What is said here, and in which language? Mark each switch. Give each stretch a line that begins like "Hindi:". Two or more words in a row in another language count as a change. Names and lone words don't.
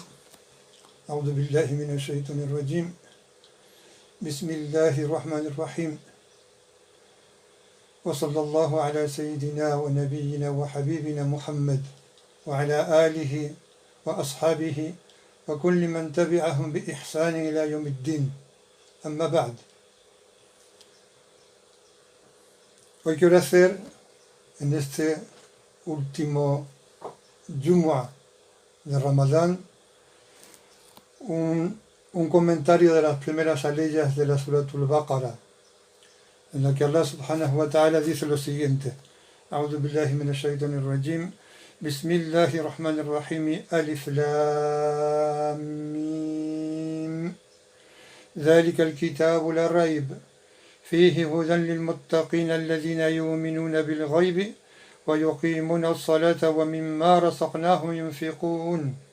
Arabic: أعوذ بالله من الشيطان الرجيم. بسم الله الرحمن الرحيم. وصلى الله على سيدنا ونبينا وحبيبنا محمد وعلى آله وأصحابه وكل من تبعهم بإحسان إلى يوم الدين. أما بعد.
Spanish: Hoy quiero hacer en este último Jumu'ah de Ramadán un comentario de las primeras aleyas de la Suratul Baqara, en la que Allah
Arabic: سبحانه وتعالى
Spanish: dice lo siguiente:
Arabic: أعوذ بالله من الشيطان الرجيم، بسم الله الرحمن الرحيم، الم, ذلك الكتاب لا ريب فيه هدى للمتقين الذين يؤمنون بالغيب ويقيمون الصلاة ومما رزقناهم ينفقون